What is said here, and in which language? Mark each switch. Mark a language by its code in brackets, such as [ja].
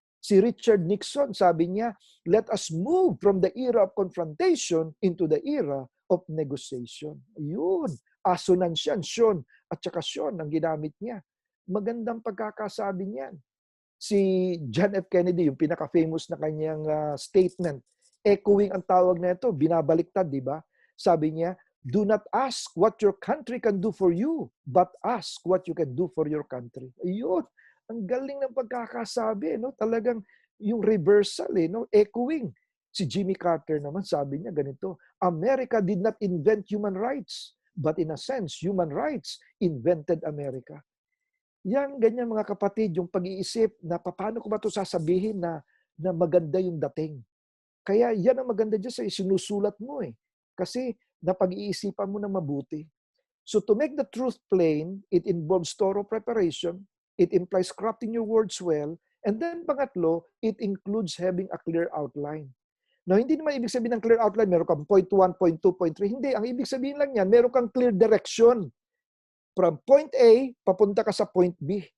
[tl] Si Richard Nixon, sabi niya, [en] let us move from the era of confrontation into the era of negotiation. [tl] Yun, asunansyon, at saka syon ang ginamit niya. Magandang pagkakasabi niyan. Si John F. Kennedy, yung pinaka-famous na kanyang statement, [en] echoing [tl] ang tawag na ito, binabaliktad, di ba? Sabi niya, [en] do not ask what your country can do for you, but ask what you can do for your country. [tl] Ayun, ang galing ng pagkakasabi, no? Talagang yung reversal, no? [en] Echoing. [tl] Si Jimmy Carter naman, sabi niya ganito, [en] America did not invent human rights, but in a sense, human rights invented America. [tl] Yan, ganyan mga kapatid, yung pag-iisip na paano ko ba ito sasabihin na maganda yung dating. Kaya yan ang maganda dyan sa isinusulat mo Kasi napag-iisipan mo na mabuti. [en] So to make the truth plain, it involves thorough preparation, it implies crafting your words well, and then [tl] pangatlo, [en] it includes having a clear outline. Now, [tl] hindi naman ibig sabihin ng clear outline, meron kang point 1, point 2, point 3. Hindi, ang ibig sabihin lang yan, meron kang clear direction. [en] From point A, [tl] papunta ka sa point B.